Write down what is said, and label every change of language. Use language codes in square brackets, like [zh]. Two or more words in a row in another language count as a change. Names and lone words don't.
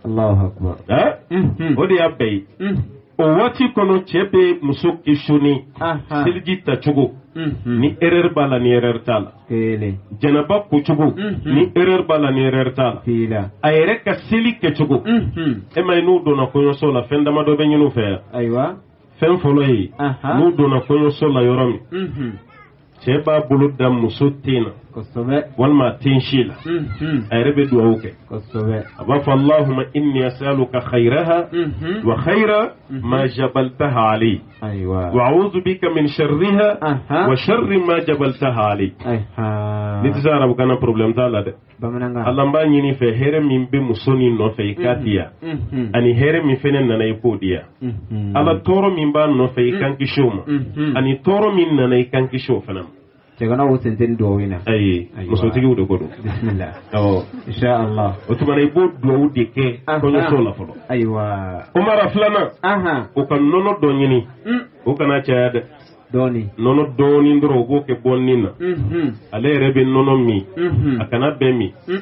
[bm] kan o de y'a bɛɛ ye o waati kɔnɔ cɛ bɛ muso questionner seliji tacogo ni erreur b'a la ni erreur t'a la jɛnɛba kocogo ni erreur b'a la ni erreur t'a la a yɛrɛ ka seli kɛcogo e ma ye n'u donna kɔɲɔso la fɛn damadɔ bɛ ɲini u fɛ yan fɛn fɔlɔ ye n'u donna kɔɲɔso la yɔrɔ min cɛ b'a bolo da muso ten na walima ten si la a yɛrɛ bɛ dugawu kɛ a b'a fɔ [ar] اللهم إني أسألك خيرها وخير ما جبلتها عليه وأعوذ بك من شرها وشر ما جبلتها عليه [bm] ni tɛ se arabukan na problème t'a la dɛ Allah b'a ɲini fɛ hɛrɛ min bɛ muso ni nɔfɛ i k'a diya ani hɛrɛ min fɛnɛ nana i k'o diya Allah tɔɔrɔ min b'a nɔfɛ i kan kisi o ma ani tɔɔrɔ min nana i kan kisi o fana ma cɛgana wo tenten duwawu in na ayi musotigiw de ko don [ar] بسم الله إن شاء الله [bm] o tuma i b'o duwawu de kɛ kɔɲɔso la fɔlɔ ayiwa Umar filanan o ka nɔnɔ dɔ ɲini o kana caya dɛ nɔnɔ dɔɔni dɔrɔn o b'o kɛ bɔnni na ale yɛrɛ bɛ nɔnɔ min a kana bɛɛ min